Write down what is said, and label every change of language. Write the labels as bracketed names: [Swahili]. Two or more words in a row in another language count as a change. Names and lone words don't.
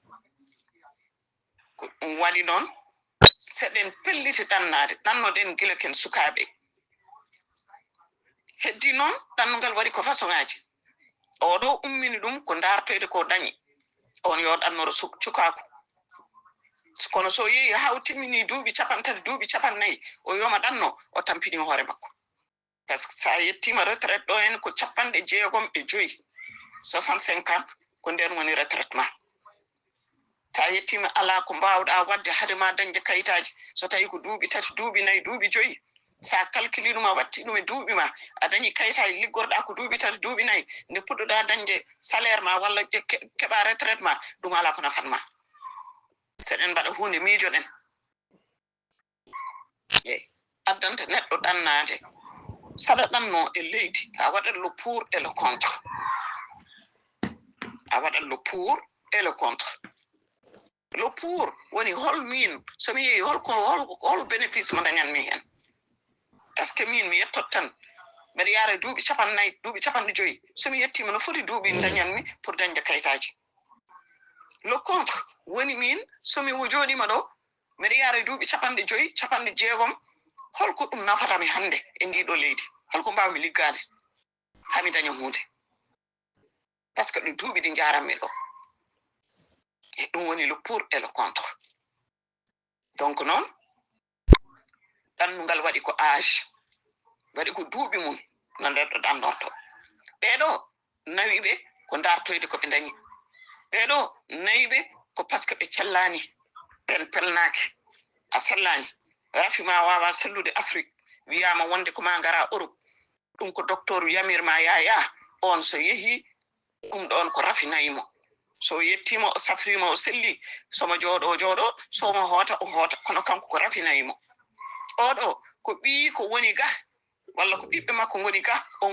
[Fula] ko ɗum waɗi noon seɗen pelliti ɗannoɗen gila ken sukaɓe heddi noon ɗannungal waɗi ko façon ngaji oɗo ummini ɗum ko dartoyde ko dañi on yo ɗannoro cukaku kono so yeehi ha o timmini duuɓi 50 duuɓi 50 o yoma ɗanno o tampini hoore makko [French] par ce que [Fula] sa yettima retraite ɗo hen ko 65 65 ans ko nden woni retraite ma ta yettima ala ko mbawɗa wadde haade ma dañde kayitaji so tawi ko duuɓi 3 duuɓi 4 duuɓi 5 sa calcule ɗum a watti ɗum e duuɓi ma a dañi kayitaji liggorɗa ko duuɓi 3 duuɓi 4 nde puɗɗoɗa dañde salaire ma walla keɓa retraite ma ɗum ala ko nafatma seɗen mbaɗa hunde miijoɗen eyi addanta neɗɗo ɗannade saɗa ɗanno e leydi a waɗat [French] le pour et le contre [Fula] a waɗat [French] le pour et le contre le pour [Fula] woni hol min somi yeehi hol bénéfice mo dañanmi hen [French] est ce que [Fula] min mi yettot tan mbeɗa yaara duuɓi 50 duuɓi 50 somi yettima no foti duuɓi dañanmi pour dañde kayitaji [French] le contre [Fula] woni min somi joɗima ɗo mbeɗa yaara duuɓi 50 60 holko ɗum nafatami hannde e ndiɗo leydi holko mbawmi liggade hami daña hunde [French] par ce que [Fula] ɗum duuɓi ɗi jaranmi ɗo e ɗum woni [French] le pour et le contre donc [Fula] noon ɗannungal waɗi ko âge waɗi ko duuɓi mum no neɗɗo ɗannorto ɓeɗo nawiɓe ko dartoyde koɓe dañi ɓeɗo nayiɓe ko paske ɓe cellani ɓen pelnaki a sellani rafi ma wawa sellude Afrique wiyama wonde ko ma ngara Europe ɗum ko docteur yamirma yaya on so yehi ɗum ɗon ko rafinayimo so yettima o safrima o selli somo jooɗo somo hoota o hoota kono kanko ko rafinayimo oɗo ko ɓii ko woni ga walla ko ɓiɓɓe makko ngoni ga on